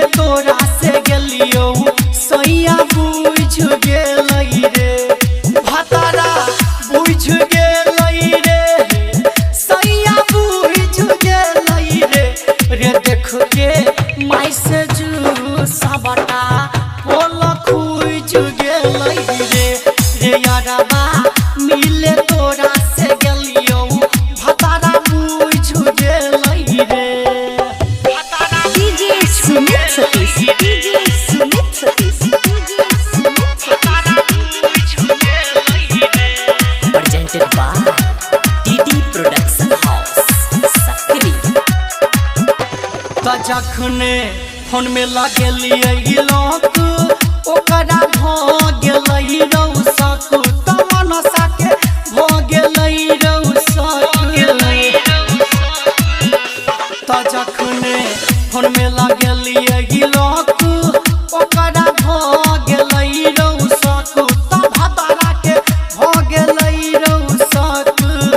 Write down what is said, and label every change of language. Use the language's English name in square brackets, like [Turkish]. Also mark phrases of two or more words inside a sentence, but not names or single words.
[Maithili] तोरा से गेलियो सैया बुझ गेलै रे भतारा बुझ गेलै रे सैया बुझ गेलै रे देख के मैसेज सबटा पोल खुज गेलै रे यारबा मिले तोरा से गेलियो भतारा बुझ गेलै रे डीजे सुमित सतीश डीजे सुमित सतीश डीजे सुमित भतारा बुझ गेलै रे [English] Presented by DD Production House Sakri. [Maithili] त जखने फोन में लगेलिए लॉक ओकरा भ गेलै रौ सकू त मनसा के भ गेलै रौ सकू त जखने फोन में लगेलिए लॉक ओकरा भ गेलै रौ सकू त भतारा के भ गेलै रौ सकू